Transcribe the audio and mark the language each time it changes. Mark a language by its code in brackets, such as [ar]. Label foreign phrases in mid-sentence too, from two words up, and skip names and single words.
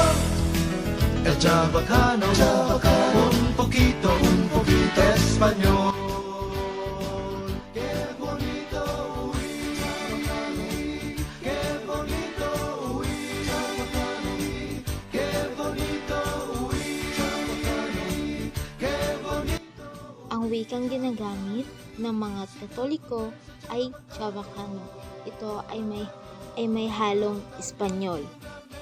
[es] El chabacano, un poquito español. Qué bonito huir, qué bonito huir, qué bonito huir, qué bonito. [tl] Ang wikang ginagamit ng mga Katoliko ay Chabacano. Ito ay may halong Espanyol.